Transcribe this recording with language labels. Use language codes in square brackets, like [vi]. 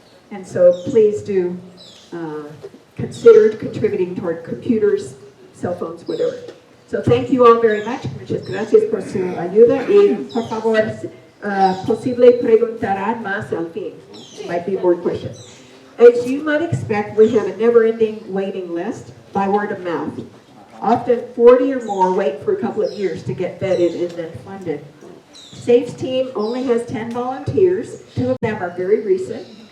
[en] And so please do consider contributing toward computers, cell phones, whatever. So thank you all very much. [es] Muchas gracias por su ayuda y por favor, posible preguntarán más al fin. [en] Might be more questions. As you might expect, we have a never-ending waiting list by word of mouth. Often 40 or more wait for a couple of years to get vetted and then funded. SAFE's team only has 10 volunteers. 2 of them are very recent.